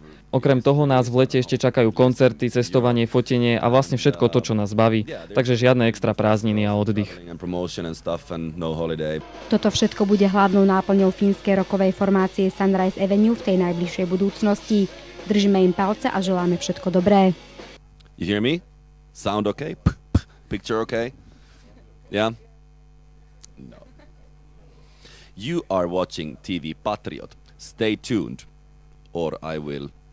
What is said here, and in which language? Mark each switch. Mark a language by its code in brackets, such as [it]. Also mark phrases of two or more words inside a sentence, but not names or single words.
[sk] Okrem toho nás v lete ešte čakajú koncerty, cestovanie, fotenie a vlastne všetko to, čo nás baví. Takže žiadne extra prázdniny a oddych. Toto všetko bude hlavnou náplňou fínskej rockovej formácie Sunrise Avenue v tej najbližšej budúcnosti. Držíme im palce a želáme všetko dobré. [en] You hear me? Sound okay? Picture okay? Yeah? No. You are watching TV Patriot. Stay tuned. Or I will.